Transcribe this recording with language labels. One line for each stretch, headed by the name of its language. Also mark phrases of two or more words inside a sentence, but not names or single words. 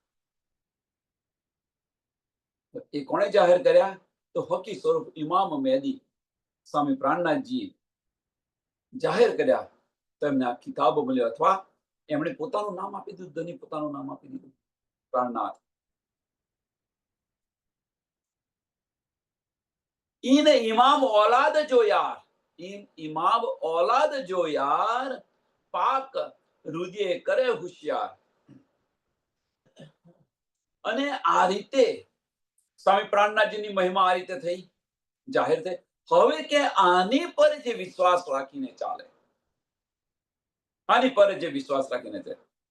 Gujarati: એ કોણે જાહેર કર્યા? તો હકી સ્વરૂપ ઇમામ મહેદી સ્વામી પ્રાણનાથજી જાહેર કર્યા. તો એમને આ કિતાબ મળ્યો, અથવા એમણે પોતાનું નામ આપી દીધું, ધની પોતાનું નામ આપી દીધું, પ્રાણનાથ.
Sindhi: इन इमाम औलाद जो यार, इन इमाम औलाद जो यार, पाक રુદિએ કરે હોશિયાર.
Gujarati: અને આ રીતે સ્વામી પ્રાણનાથજીની મહિમા આ રીતે થઈ, જાહેર થઈ. હવે કે આની પર જે વિશ્વાસ રાખીને ચાલે, આની પર જે વિશ્વાસ રાખીને ચાલે.